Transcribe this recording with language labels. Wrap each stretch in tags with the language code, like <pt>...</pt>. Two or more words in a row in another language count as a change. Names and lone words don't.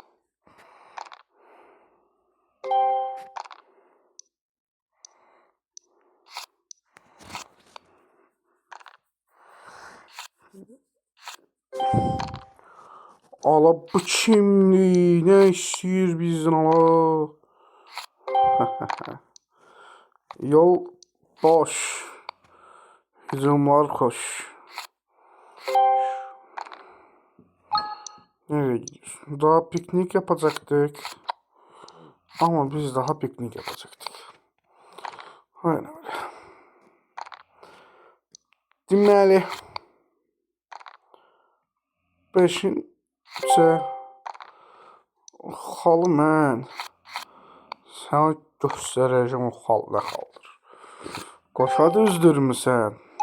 <az>Ala bu kimdir? Ne istəyir bizdən ala? Yol boş. Hücumlar xoş.</az> <tr>Nereye gidiyorsun? Daha piknik yapacaktık. Ama biz daha piknik yapacaktık. Aynen öyle.</tr> <az>Deməli, 5-ci xalı mən sənə göstərəcəm o xal nə xaldır. Qoşa düzdürmüsən?</az>